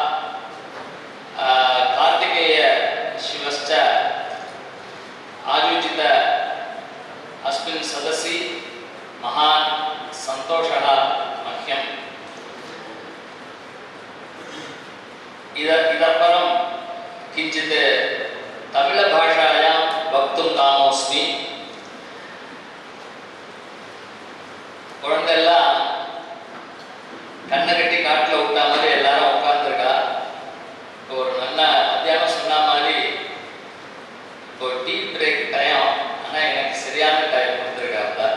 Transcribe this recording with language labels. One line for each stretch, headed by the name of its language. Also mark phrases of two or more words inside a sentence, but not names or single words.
Sanskrit: कार्तिकेय शिवश्च आयोजित अस्मिन् सदसि महान् सन्तोषः मह्यम्। इतः परं किञ्चित् तमिळभाषायां वक्तुं कामोऽस्मि।
Tamil: குழந்தைலாம் கண்ணை கட்டி காட்டில் விட்டா மாதிரி எல்லாரும் உட்காந்துருக்கா. இப்போ ஒரு நல்ல மத்தியானம் சொன்ன மாதிரி இப்போ
English: tea break time,
Tamil: ஆனால் எனக்கு சரியான டைம் கொடுத்துருக்காப்ல.